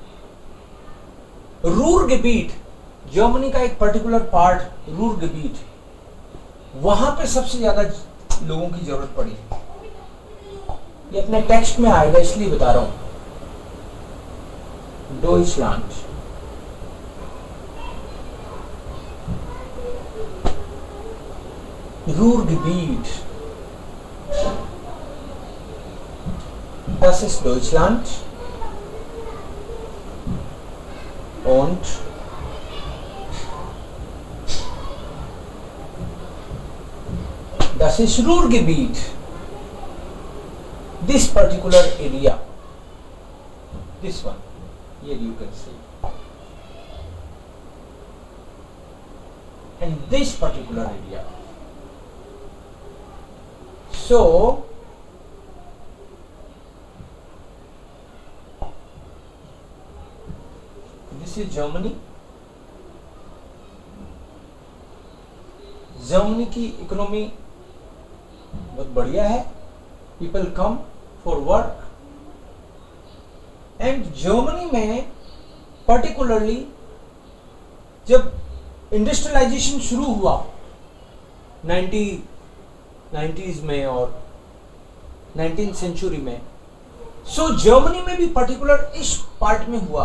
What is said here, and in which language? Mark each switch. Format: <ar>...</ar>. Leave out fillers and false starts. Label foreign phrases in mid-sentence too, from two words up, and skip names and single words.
<hi>रूरगेबिट, जर्मनी का एक</hi> <en>particular part,</en> <hi>रूरगेबिट, वहां पे सबसे ज्यादा लोगों की जरूरत पड़ी। ये अपने टेक्स्ट में आएगा इसलिए बता रहा हूं। डॉइचलैंड,</hi> <de>Ruhrgebiet, das ist Deutschland und das ist Ruhrgebiet.</de> <en>This particular area, this one, here you can see, and this particular area. So this is Germany.</en> <hi>जर्मनी की इकोनॉमी बहुत बढ़िया है,</hi> <en>people come for work, and</en> <hi>जर्मनी में पर्टिकुलरली जब इंडस्ट्रियलाइजेशन शुरू हुआ 90s में और 19th सेंचुरी में, सो जर्मनी में भी पर्टिकुलर इस पार्ट में हुआ।</hi>